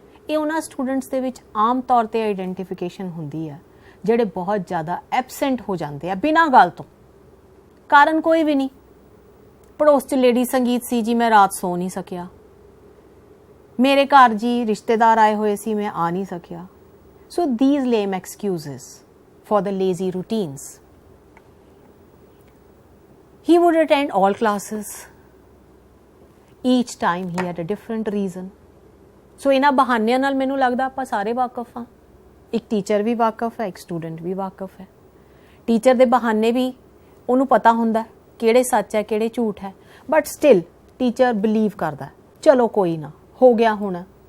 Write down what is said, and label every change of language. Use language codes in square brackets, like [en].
[pa] ਇਹ ਉਹਨਾਂ ਸਟੂਡੈਂਟਸ ਦੇ ਵਿੱਚ ਆਮ ਤੌਰ 'ਤੇ ਆਈਡੈਂਟੀਫਿਕੇਸ਼ਨ ਹੁੰਦੀ ਹੈ ਜਿਹੜੇ ਬਹੁਤ ਜ਼ਿਆਦਾ ਐਬਸੈਂਟ ਹੋ ਜਾਂਦੇ ਆ ਬਿਨਾਂ ਗੱਲ ਤੋਂ, ਕਾਰਨ ਕੋਈ ਵੀ ਨਹੀਂ. ਪੜੋਸ 'ਚ ਲੇਡੀ ਸੰਗੀਤ ਸੀ ਜੀ, ਮੈਂ ਰਾਤ ਸੋ ਨਹੀਂ ਸਕਿਆ. ਮੇਰੇ ਘਰ ਜੀ ਰਿਸ਼ਤੇਦਾਰ ਆਏ ਹੋਏ ਸੀ, ਮੈਂ ਆ ਨਹੀਂ ਸਕਿਆ. [en] So these lame excuses for the lazy routines. He would attend all classes. Each time he had a different reason. [pa] So ਇਹਨਾਂ ਬਹਾਨਿਆਂ ਨਾਲ ਮੈਨੂੰ ਲੱਗਦਾ ਆਪਾਂ ਸਾਰੇ ਵਾਕਫ ਹਾਂ. ਇੱਕ ਟੀਚਰ ਵੀ ਵਾਕਫ ਹੈ, ਇੱਕ ਸਟੂਡੈਂਟ ਵੀ ਵਾਕਫ ਹੈ. ਟੀਚਰ ਦੇ ਬਹਾਨੇ ਵੀ ਉਹਨੂੰ ਪਤਾ ਹੁੰਦਾ ਕਿਹੜੇ ਸੱਚ ਹੈ ਕਿਹੜੇ ਝੂਠ ਹੈ, [en] but still [pa] ਟੀਚਰ ਬਿਲੀਵ ਕਰਦਾ ਚਲੋ ਕੋਈ ਨਾ ਹੋ ਗਿਆ ਹੁਣ.